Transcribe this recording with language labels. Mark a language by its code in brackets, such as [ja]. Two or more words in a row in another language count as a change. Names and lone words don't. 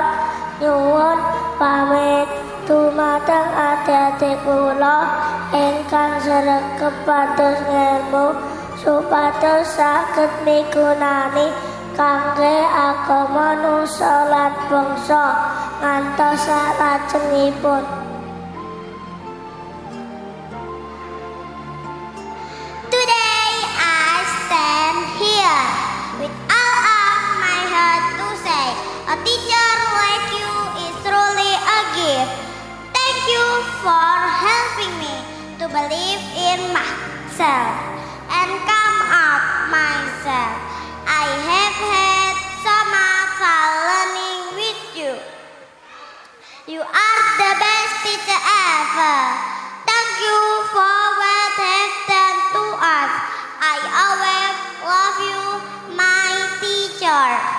[jv] Nyuwun pamit dumateng adik-adik kula ingkang sregep pados ngelmu supados saged migunani kangge agama nusa lan bangsa ngantos salajengipun. [en] Today I stand here with all of my heart to say, a teacher like you is truly a gift. Thank you for helping me to believe in myself and come out myself. I have had so much fun learning with you. You are the best teacher ever. Thank you for what you have done to us. I always love you, my teacher.